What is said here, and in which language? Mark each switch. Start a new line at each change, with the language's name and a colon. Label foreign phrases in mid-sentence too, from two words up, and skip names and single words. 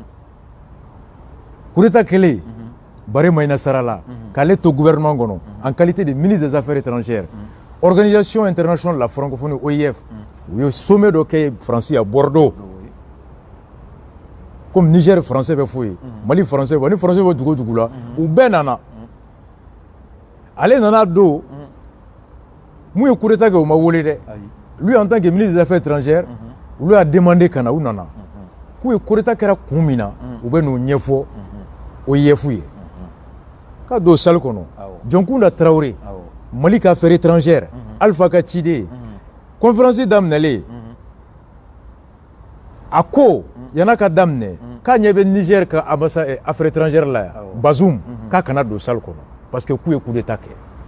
French: coup d'état kɛlen Bare Maïna Sara
Bambara: la k'ale to
French: gouvernement kɔnɔ en qualité de ministre des affaires étrangères organisation internationale de la francophonie OIF u ye sommet dɔ kɛ Faransi à Bordeaux
Bambara: comme Niger français bɛ fo ye Mali français ni français bɛ dugu o dugu la u bɛɛ nana ale nana don mun ye
French: coup d'état
Bambara: kɛ o ma wele dɛ
French: lui en tant que ministre des affaires étrangères
Bambara: olu y'a demandé ka na u nana k'u ye
French: coup d'état
Bambara: kɛra kun min na u bɛ n'o ɲɛfɔ OIF ye ka don salle kɔnɔ Dioncounda Traoré Mali ka
French: affaire étrangère
Bambara: Alpha ka ciden conférence daminɛlen a ko yana ka daminɛ k'a ɲɛ bɛ Niger ka ambassade
French: affaire étrangère
Bambara: la yan Bazoum k'a kana don salle kɔnɔ parce que k'u ye
French: coup d'état
Bambara: kɛ